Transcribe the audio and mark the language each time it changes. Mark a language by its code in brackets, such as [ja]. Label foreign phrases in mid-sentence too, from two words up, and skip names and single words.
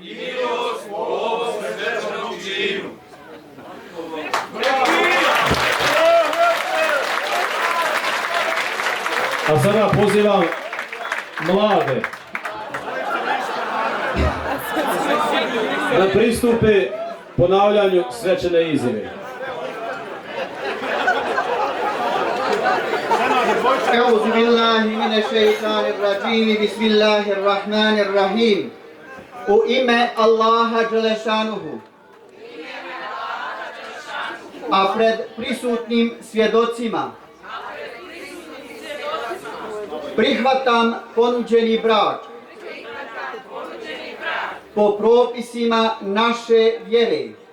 [bs] A sada pozivam mlade da pristupe ponavljanju svečane izjave. [ar] أعوذ بالله من الشيطان الرجيم. بسم الله الرحمن الرحيم. [bs] U ime Allaha Đelešanuhu. A pred prisutnim svjedocima prihvatam ponuđeni brak po propisima naše vjere